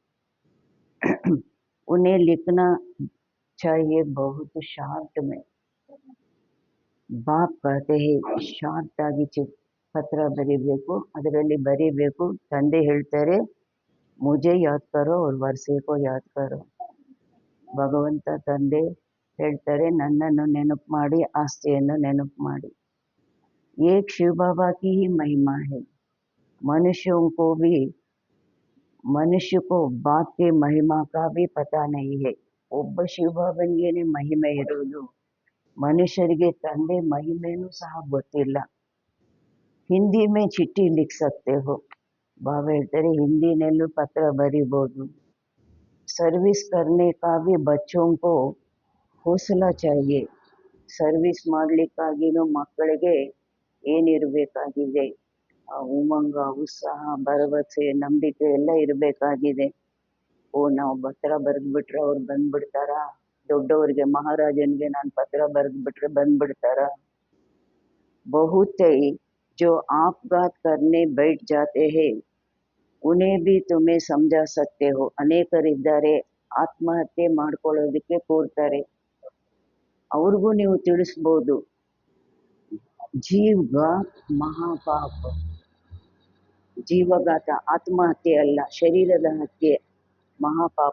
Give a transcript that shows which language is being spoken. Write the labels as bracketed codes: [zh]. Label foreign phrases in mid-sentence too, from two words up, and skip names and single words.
[hi] उन्हें लिखना चाहिए बहुत शॉर्ट में, बाप कहते हैं [kn] ಶಾರ್ಟ್ ಆಗಿ ಪತ್ರ ಬರೀಬೇಕು, ಅದರಲ್ಲಿ ಬರೀಬೇಕು. ತಂದೆ ಹೇಳ್ತಾರೆ, [hi] मुझे याद करो और वर्से को याद करो. [kn] ಭಗವಂತ ತಂದೆ ಹೇಳ್ತಾರೆ, ನನ್ನನ್ನು ನೆನಪು ಮಾಡಿ, ಆಸ್ತಿಯನ್ನು ನೆನಪು ಮಾಡಿ. [hi] एक शिव बाबा की ही महिमा है. मनुष्य को बाप के महिमा का भी पता नहीं है. [kn] ಒಬ್ಬ ಶಿವಬಾಬನಿಗೇನೆ ಮಹಿಮೆ ಇರೋದು, ಮನುಷ್ಯರಿಗೆ ತಂದೆ ಮಹಿಮೆನೂ ಸಹ ಗೊತ್ತಿಲ್ಲ. [hi] हिंदी में चिट्ठी लिख सकते हो, [kn] ಬಾಬಾ ಹೇಳ್ತಾರೆ ಹಿಂದಿನಲ್ಲೂ ಪತ್ರ ಬರಿಬೋದು. [hi] सर्विस करने का भी बच्चों को हौसला चाहिए, [kn] ಸರ್ವಿಸ್ ಮಾಡಲಿಕ್ಕಾಗಿನೂ ಮಕ್ಕಳಿಗೆ ಏನಿರಬೇಕಾಗಿದೆ, ಆ ಉಮಂಗ, ಉತ್ಸಾಹ, ಭರವಸೆ, ನಂಬಿಕೆ ಎಲ್ಲ ಇರಬೇಕಾಗಿದೆ. ನಾವು ಪತ್ರ ಬರೆದ್ಬಿಟ್ರೆ ಅವ್ರು ಬಂದ್ಬಿಡ್ತಾರಾ? ದೊಡ್ಡವರಿಗೆ ಮಹಾರಾಜನಿಗೆ ನಾನು ಪತ್ರ ಬರೆದ್ಬಿಟ್ರೆ ಬಂದ್ಬಿಡ್ತಾರಾ? [hi] ಬಹುತೈ जो आपघात करने बैठ जाते हैं उन्हें भी तुम्हें समझा सकते हो. [kn] ಅನೇಕರಿದ್ದಾರೆ ಆತ್ಮಹತ್ಯೆ ಮಾಡ್ಕೊಳ್ಳೋದಕ್ಕೆ ಕೂರ್ತಾರೆ, ಅವ್ರಿಗೂ ನೀವು ತಿಳಿಸ್ಬೋದು. ಜೀವಘಾತ ಮಹಾಪಾಪ, ಜೀವಘಾತ ಆತ್ಮಹತ್ಯೆ ಅಲ್ಲ, ಶರೀರದ ಹತ್ಯೆ ಮಹಾಪಾಪ.